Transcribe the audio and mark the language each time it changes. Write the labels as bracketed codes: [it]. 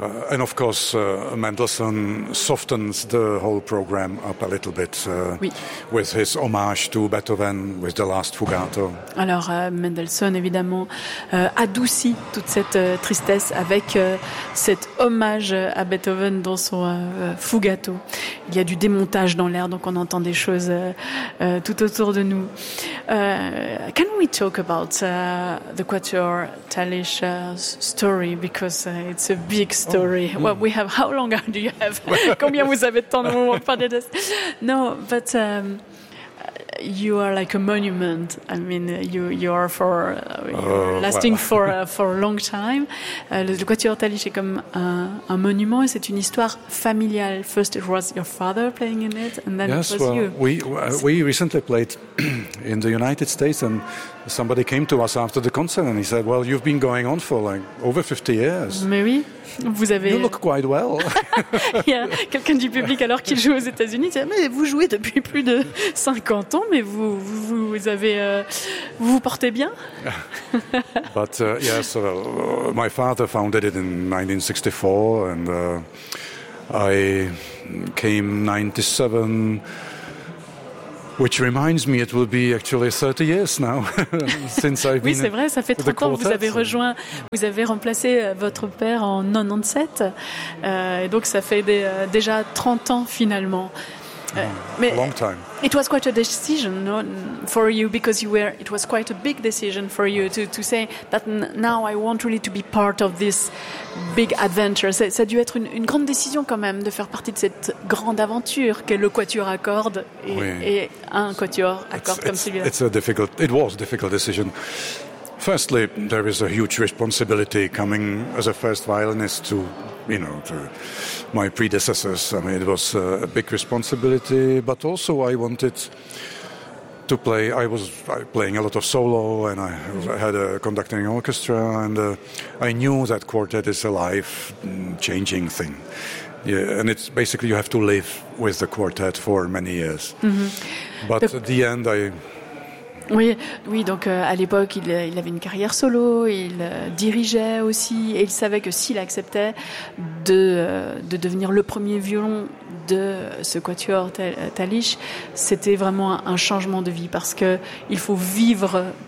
[en] And of course, Mendelssohn softens the whole program up a little bit with his homage to Beethoven with the last fugato. [fr] Alors, Mendelssohn, évidemment, adoucit toute cette tristesse avec cet hommage à Beethoven dans son fugato. Il y a du démontage dans l'air, donc on entend des choses tout autour de nous. [en] Can we talk about the Quatuor Talich story? Because it's a big story. Sorry. Oh. Well, we have. How long do you have? [fr] Combien vous avez de temps pour parler de ça? [en] No, but you are like a monument. I mean, you are for lasting well. for a long time. [fr] Le Quatuor Talich est comme un monument. C'est une histoire familiale. [en] First, it was your father playing in it, and then yes, it was well, you. We recently played in the United States, and somebody came to us after the concert, and he said, "Well, you've been going on for like over 50 years." [fr] Mais oui. Vous avez... [en] You look quite well. [fr] Il y a quelqu'un du public alors qu'il joue aux États-Unis, mais vous jouez depuis plus de 50 ans, mais vous avez vous vous portez bien. [en] But yes, my father founded it in 1964, and I came 97. Which reminds me, it will be actually 30 years now since I've [fr] oui, Oui, c'est vrai, ça fait 30 ans que vous avez rejoint, vous avez remplacé votre père en 97, et donc ça fait déjà 30 ans finalement. Mais [en] a long time. It was quite a decision, no, for you, because you were. It was quite a big decision for you to say that now I want really to be part of this big adventure. [fr] Ça a dû être une grande décision quand même de faire partie de cette grande aventure qu'est le quatuor à cordes et un quatuor à cordes comme celui-là. [en] It was a difficult decision. Firstly, there is a huge responsibility coming as a first violinist to, you know, to my predecessors. I mean, it was a big responsibility, but also I wanted to play. I was playing a lot of solo, and I had a conducting orchestra, and I knew that quartet is a life-changing thing. Yeah, and it's basically you have to live with the quartet for many years. Mm-hmm. But at the end, I... [fr] Oui, oui. Donc à l'époque, il avait une carrière solo, il dirigeait aussi, et il savait que s'il acceptait de devenir le premier violon de ce quatuor Talich, c'était vraiment un changement de vie, parce que il faut vivre